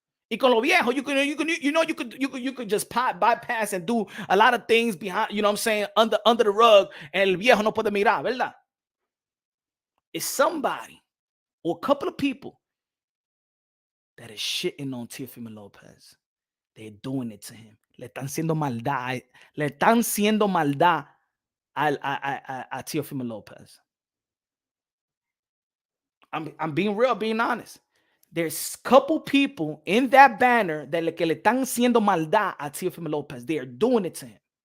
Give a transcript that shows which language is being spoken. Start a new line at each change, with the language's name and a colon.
Spanish: Y con lo viejo,
English: you could just bypass and do a lot of things behind, you know what I'm saying, under the rug, and
Spanish: el viejo no puede mirar, ¿verdad?
English: It's somebody or a couple of people that is shitting on Teofimo Lopez. They're doing it to him.
Spanish: Le están haciendo maldad. Le están haciendo maldad a Teofimo Lopez.
English: I'm being real, being honest. There's a couple people in that banner that
Spanish: que le están haciendo maldad a Teofimo Lopez.
English: They are doing it to him.